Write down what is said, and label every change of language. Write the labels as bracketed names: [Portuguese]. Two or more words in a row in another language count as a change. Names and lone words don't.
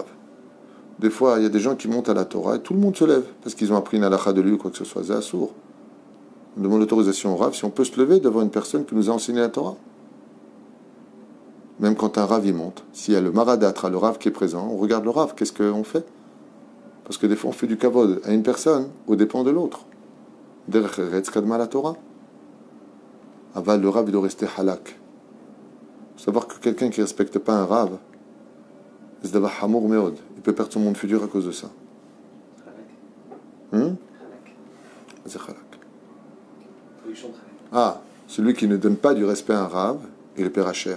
[French] Des fois, il y a des gens qui montent à la Torah et tout le monde se lève parce qu'ils ont appris une halakha de lui ou quoi que ce soit. C'est assour. On demande l'autorisation au Rav si on peut se lever devant une personne qui nous a enseigné la Torah. Même quand un Rav y monte, s'il y a le Maradatra, le Rav qui est présent, on regarde le Rav, qu'est-ce qu'on fait? Parce que des fois on fait du kavod à une personne au dépend de l'autre. [Hebrew] דרך ארץ קדמה לתורה. [French] Aval, le Rav, il doit rester halak. Savoir que quelqu'un qui ne respecte pas un Rav, c'est d'abord [Hebrew] חמור מאוד. [French] Il peut perdre son monde futur à cause de ça. C'est halak. Ah, celui qui ne donne pas du respect à un Rav, il le paiera cher.